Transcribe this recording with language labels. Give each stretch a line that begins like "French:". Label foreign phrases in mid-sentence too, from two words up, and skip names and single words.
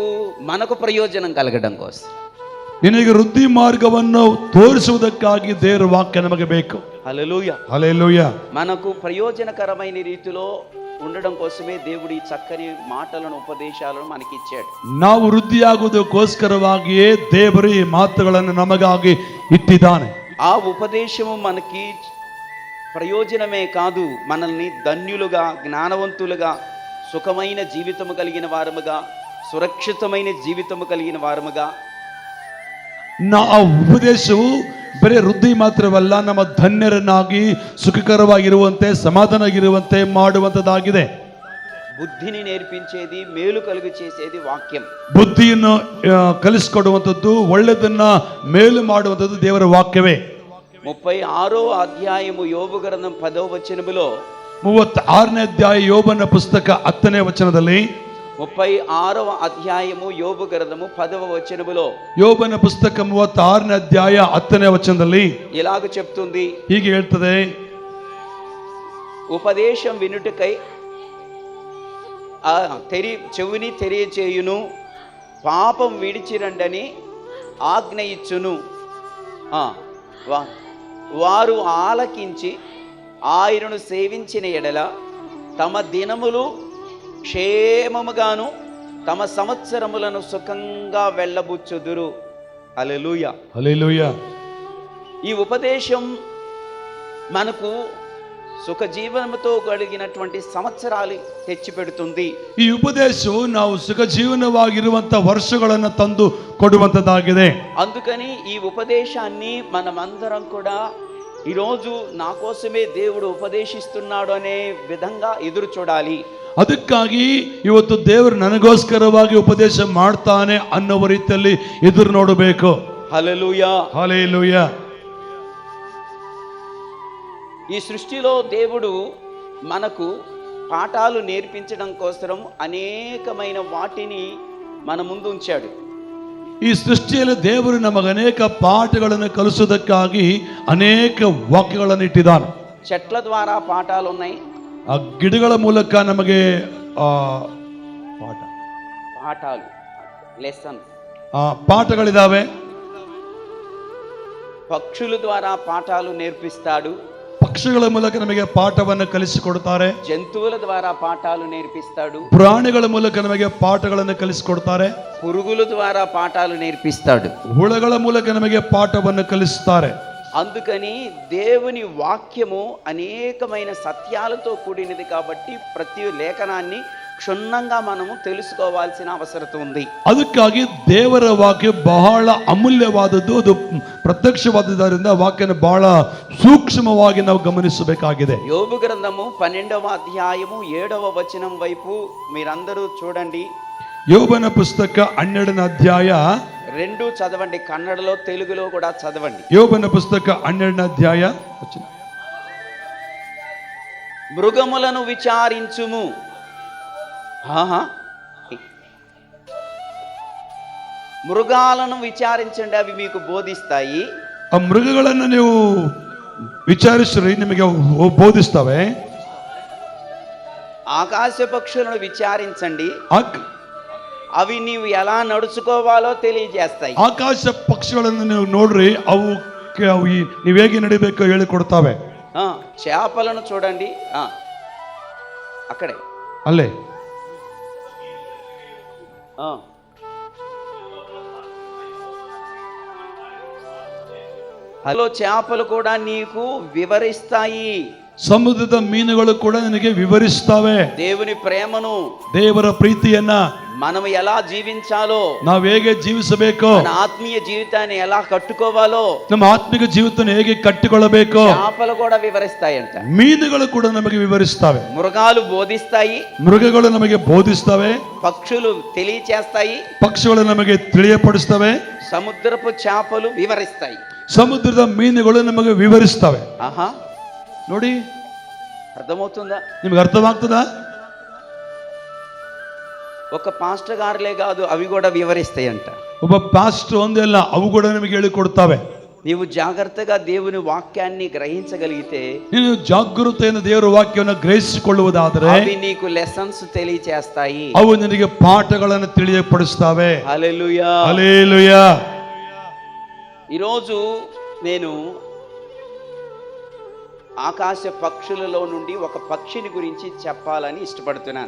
Telugu: మనకు ప్రయోజనం కలగడం కోసం,
Kannada: ನಿನಗೆ ವೃದ್ಧಿ ಮಾರ್ಗವನ್ನು ತೋರಿಸುವುದಕ್ಕಾಗಿ ದೇವರ ವಾಕ್ಯ ನಮಗೆ ಬೇಕು.
Telugu: హల్లెలూయా. హల్లెలూయా. మనకు ప్రయోజనకరమైన రీతిలో ఉండడం కోసమే దేవుడు ఈ చక్కని మాటలను ఉపదేశాలను మనకి ఇచ్చాడు.
Kannada: ನಾವು ವೃದ್ಧಿಯಾಗುವುದಕ್ಕೋಸ್ಕರವಾಗಿಯೇ ದೇವರು ಈ ಮಾತುಗಳನ್ನು ನಮಗಾಗಿ ಇಟ್ಟಿದ್ದಾನೆ.
Telugu: ఆ ఉపదేశము మనకి ప్రయోజనమే కాదు, మనల్ని ధన్యులుగా, జ్ఞానవంతులుగా, సుఖమైన జీవితము కలిగిన వారముగా, సురక్షితమైన జీవితము కలిగిన వారముగా.
Kannada: ಆ ಉಪದೇಶವು ಬರೀ ವೃದ್ಧಿ ಮಾತ್ರವಲ್ಲ, ನಮ್ಮ ಧನ್ಯರನ್ನಾಗಿ ಸುಖಕರವಾಗಿರುವಂತೆ ಸಮಾಧಾನವಾಗಿರುವಂತೆ ಮಾಡುವಂಥದ್ದಾಗಿದೆ.
Telugu: బుద్ధిని నేర్పించేది, మేలు కలుగు చేసేది వాక్యం.
Kannada: ಬುದ್ಧಿಯನ್ನು ಕಲಿಸಿಕೊಡುವಂಥದ್ದು, ಒಳ್ಳೆದನ್ನ ಮೇಲು ಮಾಡುವಂಥದ್ದು ದೇವರ ವಾಕ್ಯವೇ.
Telugu: 36వ అధ్యాయము యోబు గ్రంథం 10వ వచనములో
Kannada: 36ನೇ ಅಧ್ಯಾಯ ಯೋಬನ ಪುಸ್ತಕ 10ನೇ ವಚನದಲ್ಲಿ
Telugu: 36వ అధ్యాయము యోబు గ్రంథము 10వ వచనములో
Kannada: ಯೋಬನ ಪುಸ್ತಕ 36ನೇ ಅಧ್ಯಾಯ 10ನೇ ವಚನದಲ್ಲಿ
Telugu: ఇలాగ చెప్తుంది,
Kannada: ಹೀಗೆ ಹೇಳ್ತದೆ,
Telugu: ఉపదేశం వినుటకై చెవిని తెలియచేయును, పాపం విడిచిరండని ఆజ్ఞ ఇచ్చును. వారు ఆలకించి ఆయనను సేవించిన ఎడల తమ దినములు క్షేమముగాను తమ సంవత్సరములను సుఖంగా వెళ్ళబుచ్చుదురు. హల్లెలూయా. హల్లెలూయా. ఈ ఉపదేశం మనకు సుఖ జీవనముతో కలిగినటువంటి సంవత్సరాలు తెచ్చిపెడుతుంది.
Kannada: ಈ ಉಪದೇಶವು ನಾವು ಸುಖ ಜೀವನವಾಗಿರುವಂತ ವರ್ಷಗಳನ್ನು ತಂದು ಕೊಡುವಂತದ್ದಾಗಿದೆ.
Telugu: అందుకని ఈ ఉపదేశాన్ని మనమందరం కూడా ఈరోజు నా కోసమే దేవుడు ఉపదేశిస్తున్నాడు అనే విధంగా ఎదురు చూడాలి.
Kannada: ಅದಕ್ಕಾಗಿ ಇವತ್ತು ದೇವರು ನನಗೋಸ್ಕರವಾಗಿ ಉಪದೇಶ ಮಾಡ್ತಾನೆ ಅನ್ನುವ ರೀತಿಯಲ್ಲಿ ಎದುರು ನೋಡಬೇಕು.
Telugu: హల్లెలూయా. హల్లెలూయా. ఈ సృష్టిలో దేవుడు మనకు పాఠాలు నేర్పించడం కోసం అనేకమైన వాటిని మన ముందు ఉంచాడు.
Kannada: ಈ ಸೃಷ್ಟಿಯಲ್ಲಿ ದೇವರು ನಮಗೆ ಅನೇಕ ಪಾಠಗಳನ್ನು ಕಲಿಸುವುದಕ್ಕಾಗಿ ಅನೇಕ ವಾಕ್ಯಗಳನ್ನು ಇಟ್ಟಿದ್ದಾನೆ.
Telugu: చెట్ల ద్వారా పాఠాలు ఉన్నాయి,
Kannada: ಆ ಗಿಡಗಳ ಮೂಲಕ ನಮಗೆ
Telugu: పాఠాలు లెసన్
Kannada: ಪಾಠಗಳಿದಾವೆ.
Telugu: పక్షుల ద్వారా పాఠాలు నేర్పిస్తాడు.
Kannada: ಪಕ್ಷಿಗಳ ಮೂಲಕ ನಮಗೆ ಪಾಠವನ್ನು ಕಲಿಸಿಕೊಡ್ತಾರೆ,
Telugu: జంతువుల ద్వారా పాఠాలు నేర్పిస్తాడు,
Kannada: ಪ್ರಾಣಿಗಳ ಮೂಲಕ ನಮಗೆ ಪಾಠಗಳನ್ನು ಕಲಿಸಿಕೊಡ್ತಾರೆ,
Telugu: పురుగుల ద్వారా పాఠాలు నేర్పిస్తాడు.
Kannada: ಹುಳಗಳ ಮೂಲಕ ನಮಗೆ ಪಾಠವನ್ನು ಕಲಿಸ್ತಾರೆ.
Telugu: అందుకని దేవుని వాక్యము అనేకమైన సత్యాలతో కూడినది కాబట్టి ప్రతి లేఖనాన్ని క్షుణ్ణంగా మనము తెలుసుకోవాల్సిన అవసరం ఉంది.
Kannada: ಅದಕ್ಕಾಗಿ ದೇವರ ವಾಕ್ಯ ಬಹಳ ಅಮೂಲ್ಯವಾದದ್ದು, ಅದು ಪ್ರತ್ಯಕ್ಷವಾದದ್ದರಿಂದ ವಾಕ್ಯನ ಬಹಳ ಸೂಕ್ಷ್ಮವಾಗಿ ನಾವು ಗಮನಿಸಬೇಕಾಗಿದೆ.
Telugu: యోబు గ్రంథము 12వ అధ్యాయము 7వ వచనం వైపు మీరందరూ చూడండి.
Kannada: ಯೋಬನ ಪುಸ್ತಕ 12ನೇ ಅಧ್ಯಾಯ
Telugu: 2 చదవండి, కన్నడలో తెలుగులో కూడా చదవండి.
Kannada: ಯೋಬನ ಪುಸ್ತಕ 12ನೇ ಅಧ್ಯಾಯ
Telugu: మృగములను విచారించుము. ఆహా, మృగాలను విచారించండి, అవి మీకు బోధిస్తాయి.
Kannada: ಆ ಮೃಗಗಳನ್ನು ನೀವು ವಿಚಾರಿಸ್ರಿ, ನಿಮಗೆ ಬೋಧಿಸ್ತವೆ.
Telugu: ఆకాశ పక్షులను విచారించండి, అవి నీవు ఎలా నడుచుకోవాలో తెలియజేస్తాయి.
Kannada: ಆಕಾಶ ಪಕ್ಷಿಗಳನ್ನು ನೀವು ನೋಡ್ರಿ, ಅವಕ್ಕೆ ಅವು ನೀವು ಹೇಗೆ ನಡಿಬೇಕು ಹೇಳಿಕೊಡ್ತಾವೆ.
Telugu: చేపలను చూడండి, అక్కడే
Kannada: ಅಲ್ಲೇ
Telugu: హలో, చేపలు కూడా నీకు వివరిస్తాయి.
Kannada: ಸಮುದ್ರದ ಮೀನುಗಳು ಕೂಡ ನನಗೆ ವಿವರಿಸ್ತವೆ
Telugu: దేవుని ప్రేమను,
Kannada: ದೇವರ ಪ್ರೀತಿಯನ್ನ,
Telugu: మనం ఎలా జీవించాలో,
Kannada: ನಾವು ಹೇಗೆ ಜೀವಿಸಬೇಕು,
Telugu: మన ఆత్మీయ జీవితాన్ని ఎలా కట్టుకోవాలో
Kannada: ನಮ್ಮ ಆತ್ಮಿಕ ಜೀವಿತವನ್ನು ಹೇಗೆ ಕಟ್ಟಿಕೊಳ್ಳಬೇಕು,
Telugu: చేపలు కూడా వివరిస్తాయంట.
Kannada: ಮೀನುಗಳು ಕೂಡ ನಮಗೆ ವಿವರಿಸ್ತವೆ.
Telugu: మృగాలు బోధిస్తాయి,
Kannada: ಮೃಗಗಳು ನಮಗೆ ಬೋಧಿಸ್ತವೆ,
Telugu: పక్షులు తెలియచేస్తాయి,
Kannada: ಪಕ್ಷಿಗಳು ನಮಗೆ ತಿಳಿಯಪಡಿಸ್ತವೆ,
Telugu: సముద్రపు చేపలు వివరిస్తాయి,
Kannada: ಸಮುದ್ರದ ಮೀನುಗಳು ನಮಗೆ ವಿವರಿಸ್ತವೆ.
Telugu: ఆహా,
Kannada: ನೋಡಿ,
Telugu: అర్థమవుతుందా?
Kannada: ನಿಮ್ಗೆ ಅರ್ಥವಾಗ್ತದಾ?
Telugu: ఒక పాస్టర్ గారులే కాదు, అవి కూడా వివరిస్తాయంట.
Kannada: ಒಬ್ಬ ಪಾಸ್ಟರ್ ಒಂದೇ ಅಲ್ಲ, ಅವು ಕೂಡ ನಮಗೆ ಹೇಳಿಕೊಡ್ತವೆ.
Telugu: నీవు జాగ్రత్తగా దేవుని వాక్యాన్ని గ్రహించగలిగితే,
Kannada: ನೀನು ಜಾಗೃತೆಯನ್ನು ದೇವರ ವಾಕ್ಯವನ್ನು ಗ್ರಹಿಸಿಕೊಳ್ಳುವುದಾದರೆ
Telugu: అవి నీకు లెసన్స్ తెలియచేస్తాయి.
Kannada: ಅವು ನಿನಗೆ ಪಾಠಗಳನ್ನು ತಿಳಿಯಪಡಿಸ್ತವೆ.
Telugu: హల్లెలూయా,
Kannada: ಹಲ್ಲೆಲೂಯಾ.
Telugu: ఈరోజు నేను ఆకాశ పక్షులలో నుండి ఒక పక్షిని గురించి చెప్పాలని ఇష్టపడుతున్నాను.